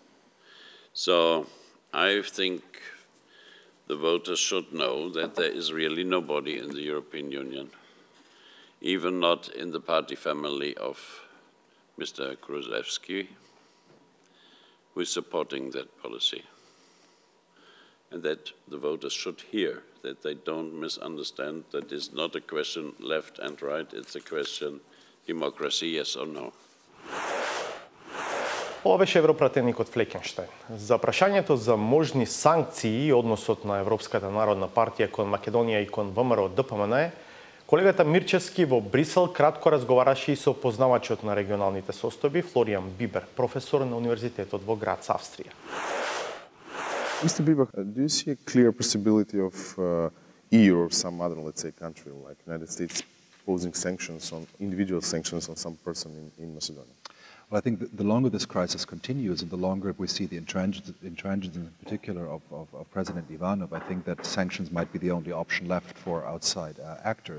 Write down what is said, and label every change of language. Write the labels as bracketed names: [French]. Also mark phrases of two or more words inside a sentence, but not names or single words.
[English] So I think the voters should know that there is really nobody in the European Union, even not in the party family of Mr. Kruzewski, who is supporting that policy. And that the voters should hear, that they don't misunderstand that it's not a question left and right, it's a question democracy, yes or no. [Macedonian] Ова беше европратеникот Флекенштајн. За прашањето за можни санкции и односот на Европската народна партија кон Македонија и кон ВМРО ДПМН, колегата Мирчевски во Брисел кратко разговараше и со познавачот на регионалните состојби Бибер, професор на Универзитетот во град Австрија. [English] Mr. Bibber, do you see a clear possibility of EU or some other, let's say, country like United States imposing sanctions on individual sanctions on some person in Macedonia? Well, I think that the longer this crisis continues and the longer we see the intransigence in particular of President Ivanov, I think that sanctions might be the only option left for outside actors.